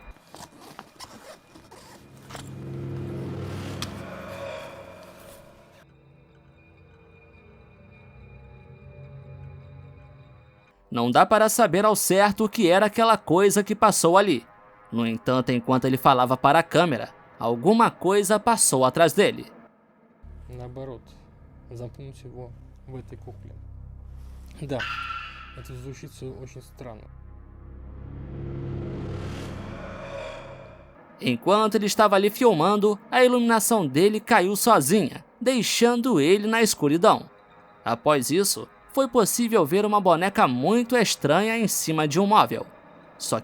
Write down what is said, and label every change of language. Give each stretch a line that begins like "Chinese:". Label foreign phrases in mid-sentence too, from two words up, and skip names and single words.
Portuguese: Não dá para saber ao certo o que era aquela coisa que passou ali. No entanto, enquanto ele falava para a câmera, alguma coisa passou atrás dele.
Russian: Наоборот, замкнуть его в этой кукле. Да, это звучит очень странно.
Portuguese: Enquanto ele estava ali filmando, a iluminação dele caiu sozinha, deixando ele na escuridão. Após isso, foi possível ver uma boneca muito estranha em cima de um móvel.